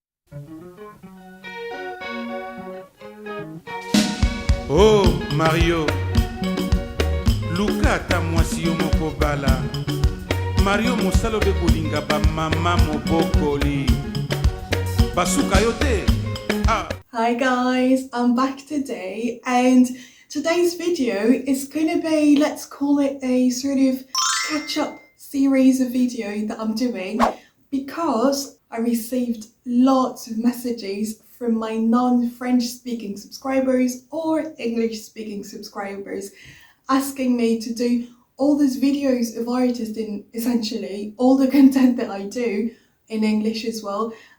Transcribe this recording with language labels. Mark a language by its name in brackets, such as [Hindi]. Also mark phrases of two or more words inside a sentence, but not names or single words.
[Lingala] Oh Mario, Luka ta mwasi yo moko bala. Mario mosalo be kolinga ba mama mobokoli. Basuka yo te. Ah. [English] Hi guys, I'm back today and today's video is going to be, let's call it a sort of catch-up series of video that I'm doing because I received lots of messages from my non-French speaking subscribers or English speaking subscribers asking me to do all these videos of artists in essentially all the content that I do in English as well.